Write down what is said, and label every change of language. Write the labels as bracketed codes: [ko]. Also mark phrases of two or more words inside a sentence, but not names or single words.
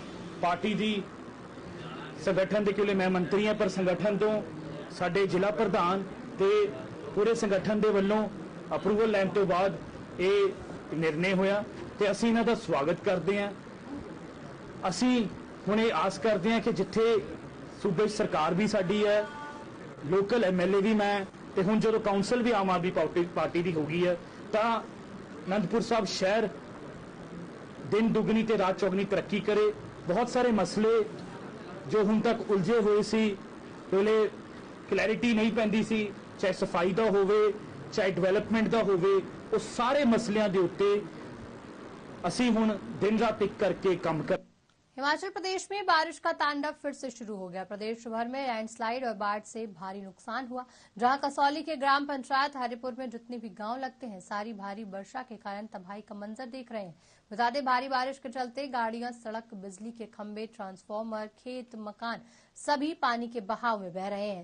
[pa] ਪਾਰਟੀ ਦੀ ਸੰਗਠਨ ਦੇ ਕਿਉਂਕਿ ਮੈਂ ਮੰਤਰੀ ਹਾਂ, ਪਰ ਸੰਗਠਨ ਤੋਂ ਸਾਡੇ ਜ਼ਿਲ੍ਹਾ ਪ੍ਰਧਾਨ ਤੇ ਪੂਰੇ ਸੰਗਠਨ ਦੇ ਵੱਲੋਂ ਅਪਰੂਵਲ ਲੈਣ ਤੋਂ ਬਾਅਦ ਇਹ ਨਿਰਣੇ ਹੋਇਆ ਤੇ ਅਸੀਂ ਇਹਨਾਂ ਦਾ ਸਵਾਗਤ ਕਰਦੇ ਹਾਂ। ਅਸੀਂ ਹੁਣ ਇਹ ਆਸ ਕਰਦੇ ਹਾਂ ਕਿ ਜਿੱਥੇ ਸੂਬੇ ਸਰਕਾਰ ਵੀ ਸਾਡੀ ਹੈ, ਲੋਕਲ MLA ਵੀ ਮੈਂ ਤੇ ਹੁਣ ਜਦੋਂ ਕਾਉਂਸਲ ਵੀ ਆਮ ਆਦਮੀ ਪਾਰਟੀ ਦੀ ਹੋ ਗਈ ਹੈ, ਤਾਂ ਆਨੰਦਪੁਰ ਸਾਹਿਬ ਸ਼ਹਿਰ ਦਿਨ ਦੁਗਣੀ ਤੇ ਰਾਤ ਚੌਗਣੀ ਤਰੱਕੀ ਕਰੇ। ਬਹੁਤ ਸਾਰੇ ਮਸਲੇ ਜੋ ਹੁਣ ਤੱਕ ਉਲਝੇ ਹੋਏ ਸੀ, ਪਹਿਲੇ ਕਲੈਰਿਟੀ ਨਹੀਂ ਪੈਂਦੀ ਸੀ, ਚਾਹੇ ਸਫ਼ਾਈ ਦਾ ਹੋਵੇ ਚਾਹੇ ਡਿਵੈਲਪਮੈਂਟ ਦਾ ਹੋਵੇ, ਉਸ ਸਾਰੇ ਮਸਲਿਆਂ ਦੇ ਉੱਤੇ ਅਸੀਂ ਹੁਣ ਦਿਨ ਰਾਤ ਇੱਕ ਕਰਕੇ ਕੰਮ ਕਰ। [hi] हिमाचल प्रदेश में बारिश का तांडव फिर से शुरू हो गया। प्रदेश भर में लैंडस्लाइड और बाढ़ से भारी नुकसान हुआ। जहां कसौली के ग्राम पंचायत हरिपुर में जितने भी गांव लगते हैं, सारी भारी वर्षा के कारण तबाही का मंजर देख रहे हैं। बता दें, भारी बारिश के चलते गाड़ियां, सड़क, बिजली के खंभे, ट्रांसफार्मर, खेत, मकान सभी पानी के बहाव में बह रहे हैं।